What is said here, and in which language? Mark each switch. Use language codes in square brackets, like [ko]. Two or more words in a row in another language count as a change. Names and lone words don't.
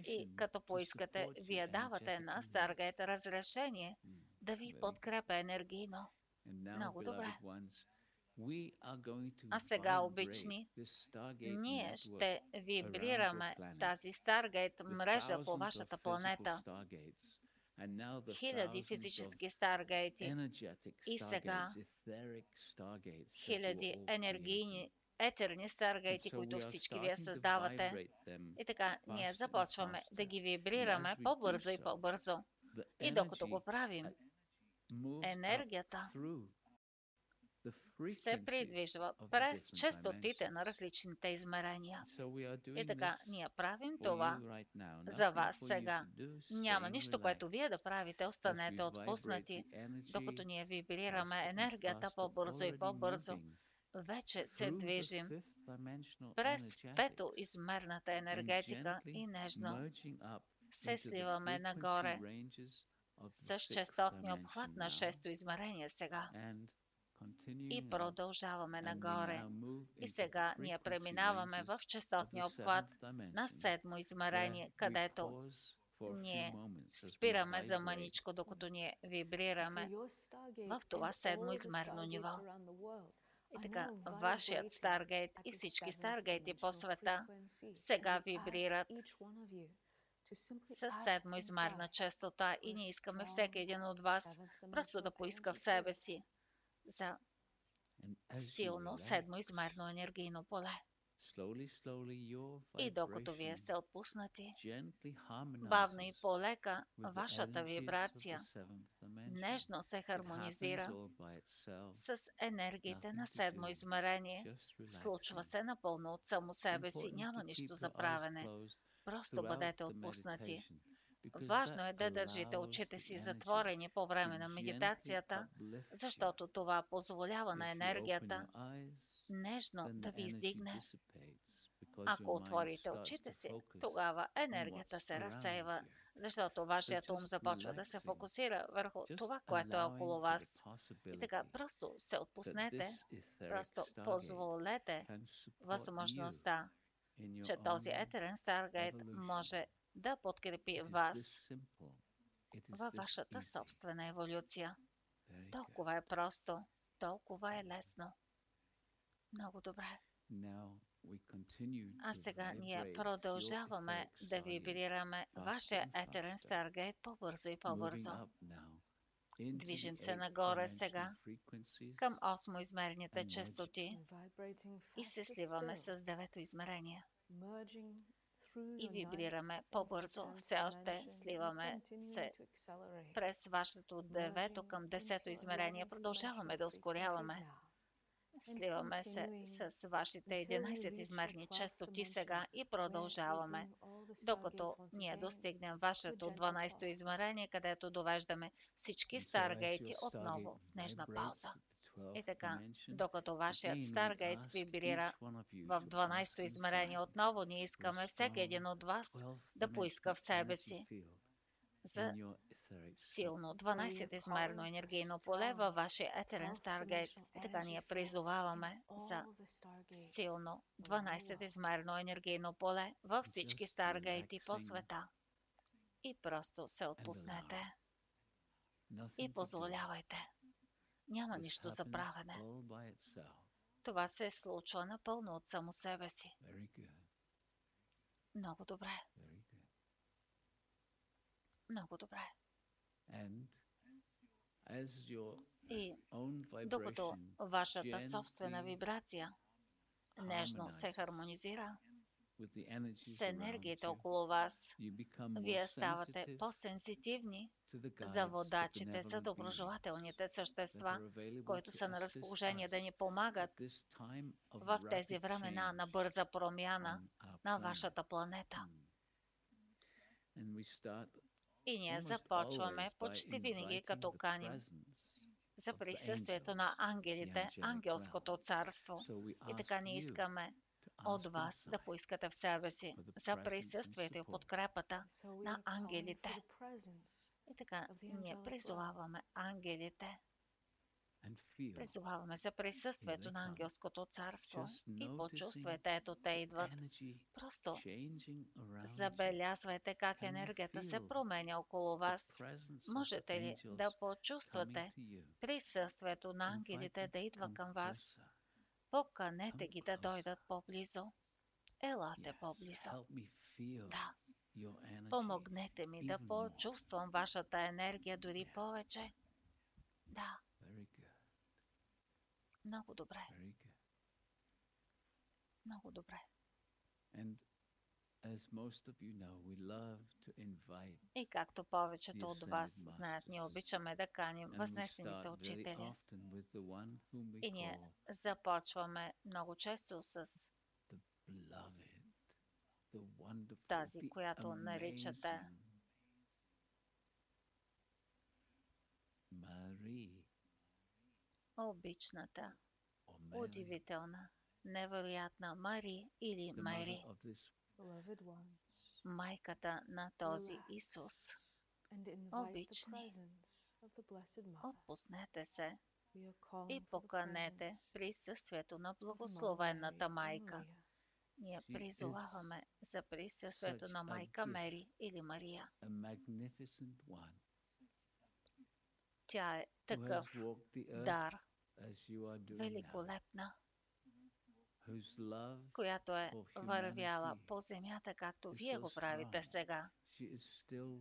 [bg] И като [en] to [bg] поискате, [en] support you [bg] вие давате на [en] energetically. [bg] Старгейт разрешение да ви [en] Very good. [bg] подкрепя енергийно. [en] And now, [bg] Много добре. [en] beloved ones, we are going to [bg] А сега, [en] vibrate [bg] обични, [en] this Stargate [bg] ние [en] network [bg] ще вибрираме [en] around your planet. [bg] тази Старгейт [en] The [bg] мрежа по [en] thousands of [bg] вашата [en] physical [bg] планета. [en] Stargates, and now the [bg] Хиляди [en] thousands of [bg] физически Старгейти [en] energetic [bg] и сега [en] Stargates, etheric Stargates that you [bg] хиляди [en] are all creating. [bg] енергийни, етерни [en] And [bg] Старгейти, [en] so [bg] които [en] we are [bg] всички вие [en] starting to [bg] създавате. [en] vibrate them [bg] И така, ние [en] faster and [bg] започваме да [en] faster. [bg] ги [en] And [bg] вибрираме [en] as we do [bg] по-бързо и [en] so, [bg] по-бързо. [en] the [bg] И докато го [en] energy [bg] правим, [en] moves up [bg] енергията [en] through the [bg] се [en] frequencies [bg] придвижва [en] of the [bg] през [en] different [bg] честотите на [en] dimensions. [bg] различните измерения. [en] So we are [bg] И [en] doing [bg] така, [en] this [bg] ние правим [en] for [bg] това [en] you right now. [bg] за [en] Nothing [bg] вас [en] for you [bg] сега. [en] to do. [bg] Няма [en] Staying [bg] нищо, което вие да [en] relaxed [bg] правите. [en] as we [bg] Останете [en] vibrate [bg] отпуснати, [en] the [bg] докато [en] energy [bg] ние [en] faster [bg] вибрираме [en] and [bg] енергията [en] faster, [bg] по-бързо и [en] already [bg] по-бързо. [en] moving [bg] Вече се [en] through the [bg] движим [en] fifth dimensional [bg] през пето [en] energetics [bg] измерната [en] and [bg] енергетика [en] gently [bg] и нежно [en] merging up [bg] се [en] into the [bg] сливаме [en] frequency [bg] нагоре [en] ranges of the [bg] с [en] sixth [bg] честотния [en] dimension [bg] обхват на [en] now [bg] шесто измерение сега. [en] and continuing [bg] И [en] up. [bg] продължаваме [en] And we [bg] нагоре. [en] now move [bg] И [en] into the [bg] сега ние [en] frequency [bg] преминаваме в [en] ranges of [bg] честотния [en] the [bg] обхват [en] seventh [bg] на [en] dimension, [bg] седмо [en] where [bg] измерение, [en] we [bg] където [en] pause for a few [bg] ние [en] moments as we [bg] спираме за [en] vibrate [bg] мъничко, докато ние [en] And so [bg] вибрираме [en] your Stargate [bg] в [en] and [bg] това седмо [en] all the [bg] измерно [en] Stargates [bg] ниво. [en] around the world [bg] И [en] are [bg] така, [en] now [bg] вашият [en] vibrating [bg] Старгейт [en] at [bg] и [en] the [bg] всички [en] seventh [bg] Старгейти по [en] dimensional [bg] света [en] frequency. And [bg] сега [en] we ask [bg] вибрират [en] each one of you to simply [bg] с [en] ask [bg] седмо измерна [en] inside [bg] честота [en] for [bg] и [en] a [bg] ние искаме всеки [en] strong [bg] един от вас [en] seventh [bg] просто да [en] dimensional [bg] поиска в [en] energy [bg] себе [en] field. [bg] си за [en] and as you [bg] силно [en] relax, [bg] седмо измерно енергийно поле. [en] Slowly, slowly, your [bg] И докато вие [en] vibration [bg] сте отпуснати, [en] gently [bg] бавно и [en] harmonizes [bg] полека [en] with the [bg] вашата [en] energies of the [bg] вибрация [en] seventh dimension. [bg] нежно се [en] It happens [bg] хармонизира [en] all by itself. [bg] с енергиите на [en] Nothing to [bg] седмо [en] do, [bg] измерение. [en] just [bg] Случва [en] relaxing. [bg] се напълно от само [en] It's [bg] себе си, [en] important [bg] няма [en] to [bg] нищо [en] keep [bg] за [en] your eyes [bg] правене. [en] closed [bg] Просто [en] throughout [bg] бъдете [en] the [bg] отпуснати. [en] meditation because [bg] Важно [en] that [bg] е да държите [en] allows [bg] очите [en] the [bg] си [en] energy [bg] затворени по [en] to [bg] време на [en] gently [bg] медитацията, [en] uplift you. [bg] защото това позволява на [en] If you open [bg] енергията [en] your eyes, [bg] нежно [en] then [bg] да [en] the [bg] ви [en] energy [bg] издигне. [en] dissipates because [bg] Ако [en] your mind [bg] отворите [en] starts [bg] очите [en] to [bg] си, [en] focus [bg] тогава [en] on [bg] енергията [en] what's [bg] се [en] around [bg] разсейва, [en] you. [bg] защото [en] So [bg] вашият ум [en] just [bg] започва да се [en] relaxing, [bg] фокусира върху [en] just [bg] това, което е [en] allowing [bg] около [en] for the [bg] вас. И така, [en] possibility [bg] просто се [en] that [bg] отпуснете, [en] this etheric [bg] просто [en] stargate [bg] позволете [en] can support you [bg] възможността, [en] in your [bg] че този [en] own [bg] етерен Старгейт [en] evolution. [bg] може да подкрепи [en] It is [bg] вас [en] this simple. It is [bg] във [en] this [bg] вашата [en] easy. [bg] собствена еволюция. [en] Very good. [bg] Толкова е просто, толкова е лесно. Много добре. [en] Now we continue [bg] А [en] to [bg] сега ние [en] vibrate your [bg] продължаваме [en] etheric [bg] да [en] stargate [bg] вибрираме [en] faster [bg] вашия [en] and [bg] етерен [en] faster, [bg] Старгейт по-бързо и [en] moving [bg] по-бързо. [en] up now into [bg] Движим [en] the [bg] се [en] eighth [bg] нагоре [en] dimensional [bg] сега [en] frequencies [bg] към осмоизмерните [en] and merge [bg] честоти [en] And vibrating [bg] и се [en] faster [bg] сливаме [en] still, [bg] с девето измерение. [en] merging through [bg] И [en] your ninth [bg] вибрираме [en] into the [bg] по-бързо. [en] 10th [bg] Все още [en] dimension and [bg] сливаме [en] continuing [bg] се [en] to accelerate, [bg] през вашето девето [en] merging [bg] към десето [en] into [bg] измерение. [en] 11th [bg] Продължаваме [en] dimensional [bg] да [en] frequencies [bg] ускоряваме. [en] now, and [bg] Сливаме се [en] continuing [bg] с вашите [en] until you [bg] 11 [en] reach the [bg] измерни [en] 12th [bg] честоти [en] dimension, [bg] сега и [en] where we [bg] продължаваме, [en] bring all the [bg] докато [en] stargates once [bg] ние [en] again [bg] достигнем [en] to a [bg] вашето [en] gentle [bg] 12-то [en] pause. [bg] измерение, където довеждаме всички [en] and so as your [bg] старгейти [en] stargate [bg] отново в нежна [en] vibrates [bg] пауза. [en] at the [bg] И [en] 12th [bg] така, [en] dimension, [bg] докато вашият [en] again we [bg] старгейт [en] ask [bg] вибрира [en] each one of you [bg] в [en] to [bg] 12-то [en] ask [bg] измерение, [en] inside [bg] отново ние [en] for a [bg] искаме всеки един [en] strong [bg] от вас [en] 12th [bg] да поиска [en] dimensional [bg] в себе [en] energy [bg] си [en] field [bg] за [en] in your etheric stargate. [bg] силно [en] And so we are [bg] 12-измерно [en] calling for [bg] енергийно поле във [en] strong [bg] вашия етерен [en] 12th [bg] Старгейт. [en] dimensional [bg] И така [en] energy [bg] ние [en] field in [bg] призоваваме за [en] all the stargates [bg] силно [en] around the world. [bg] 12-измерно енергийно поле във [en] And [bg] всички [en] just [bg] Старгейти по [en] relaxing [bg] света. И просто се [en] and [bg] отпуснете [en] allow. Nothing [bg] и [en] to do. [bg] позволявайте. Няма [en] This [bg] нищо за [en] happens [bg] правене. [en] all by itself. [bg] Това се случва напълно от само себе си. [en] Very good. [bg] Много добре, [en] Very good. [bg] много добре. [en] And as your [bg] И [en] own [bg] докато [en] vibration [bg] вашата собствена [en] gently [bg] вибрация нежно се [en] harmonizes [bg] хармонизира [en] with the energies [bg] с [en] around [bg] енергиите [en] you, [bg] около вас, [en] you become more [bg] вие ставате [en] sensitive [bg] по-сензитивни [en] to the [bg] за [en] guides, the [bg] водачите, за [en] benevolent beings [bg] доброжелателните [en] that [bg] същества, [en] are available [bg] които [en] to [bg] са на [en] assist [bg] разположение да ни [en] us [bg] помагат [en] at this time of [bg] в тези [en] rapid [bg] времена на [en] change [bg] бърза промяна [en] on our [bg] на [en] planet. [bg] вашата планета. [en] And we start [bg] И ние [en] almost [bg] започваме [en] always by [bg] почти винаги [en] inviting [bg] като [en] the [bg] каним [en] presence [bg] за [en] of the [bg] присъствието на [en] angels, the [bg] ангелите, [en] angelic [bg] ангелското [en] realm. [bg] царство. [en] So we [bg] И [en] ask [bg] така ние [en] you [bg] искаме [en] to [bg] от [en] ask [bg] вас да [en] inside [bg] поискате в себе си [en] for the [bg] за [en] presence and [bg] присъствието и [en] support. [bg] подкрепата [en] So we [bg] на [en] are calling for [bg] ангелите. [en] the presence [bg] И така [en] of the [bg] ние [en] angelic realm. [bg] призоваваме ангелите, [en] and feel. [bg] призоваваме за присъствието [en] Here they [bg] на [en] come. [bg] ангелското царство. [en] Just [bg] И [en] noticing [bg] почувствайте, ето те [en] the [bg] идват. [en] energy [bg] Просто [en] changing around you. [bg] забелязвайте как [en] Can you [bg] енергията се [en] feel [bg] променя около [en] the [bg] вас. [en] presence of the [bg] Можете ли да [en] angels [bg] почувствате [en] coming to you? [bg] присъствието на [en] Invite [bg] ангелите [en] them [bg] да [en] to [bg] идва [en] come [bg] към вас? [en] closer. [bg] Поканете [en] Come [bg] ги да [en] closer. [bg] дойдат по-близо. Елате [en] Yes, [bg] по-близо. [en] help me feel [bg] Да, [en] your energy [bg] помогнете ми да [en] even more. [bg] почувствам вашата енергия дори [en] Yeah. [bg] повече. Да, [en] Very good, [bg] много добре, [en] very good. [bg] много добре. [en] And as most of you know, we love to invite [bg] И както повечето [en] the [bg] от [en] ascended [bg] вас знаят, ние [en] masters. [bg] обичаме да каним [en] And we [bg] възнесените [en] start very [bg] учители. [en] often with the one whom we [bg] И ние [en] call [bg] започваме много често с [en] the beloved, the wonderful, [bg] тази, [en] the [bg] която наричате [en] amazing Marie [bg] обичната, [en] or Mary, [bg] удивителна, невероятна Мари или [en] the mother [bg] Мари, [en] of this Beloved ones, [bg] майката на този [en] relax [bg] Исус. [en] and invite the [bg] Обични, [en] presence of the Blessed Mother. [bg] отпуснете се [en] We are calling [bg] и [en] for the [bg] поканете [en] presence [bg] присъствието на [en] of Mother [bg] благословената [en] Mary or [bg] майка. [en] Maria. [bg] Ние [en] She [bg] призоваваме за присъствието [en] such [bg] на [en] a [bg] майка [en] gift. [bg] Мери или Мария. [en] a magnificent one [bg] Тя е [en] who has [bg] такъв [en] walked the earth [bg] дар, [en] as you are doing now, [bg] великолепна, [en] whose love [bg] която е [en] for [bg] вървяла [en] humanity [bg] по земята, както [en] is [bg] вие [en] so [bg] го правите [en] strong. [bg] сега, [en] She is still